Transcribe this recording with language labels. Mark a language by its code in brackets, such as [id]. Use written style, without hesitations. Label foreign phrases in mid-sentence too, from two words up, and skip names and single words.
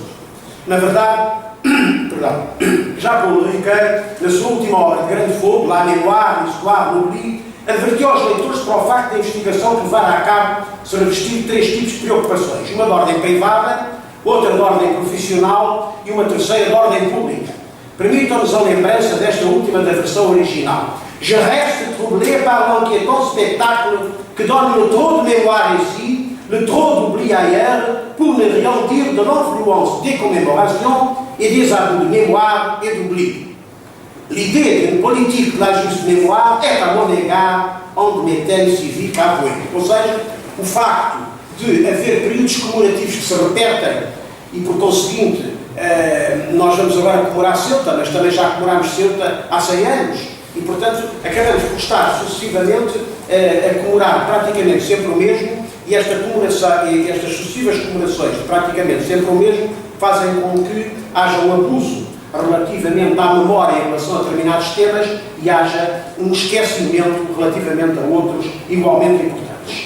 [pt] Na verdade, já Paulo Riquet, na sua última obra de grande fogo, La Mémoire, l'Histoire, l'Oubli, advertiu aos leitores para o facto da investigação que levar a cabo se revestir de 3 tipos de preocupações. Uma de ordem privada, outra de ordem profissional e uma terceira de ordem pública. Permitam-nos a lembrança desta última da versão original. [fr] Je reste troublé par l'inquiétant spectacle que donne le trop de mémoire ici, le trop d'oubli ailleurs, pour ne rien dire de l'influence des commémorations et des abus de mémoire et d'oubli. L'idée d'une politique de la juste mémoire est, à mon égard, un de mes thèmes civiques avoués. [pt] Ou seja, o facto de haver períodos comemorativos que se repetem e, por conseguinte, nós vamos agora comemorar Ceuta, mas também já comemorámos Ceuta há 100 anos e, portanto, acabamos por estar sucessivamente a comemorar praticamente sempre o mesmo e estas sucessivas comemorações de praticamente sempre o mesmo fazem com que haja um abuso relativamente à memória em relação a determinados temas e haja um esquecimento relativamente a outros igualmente importantes.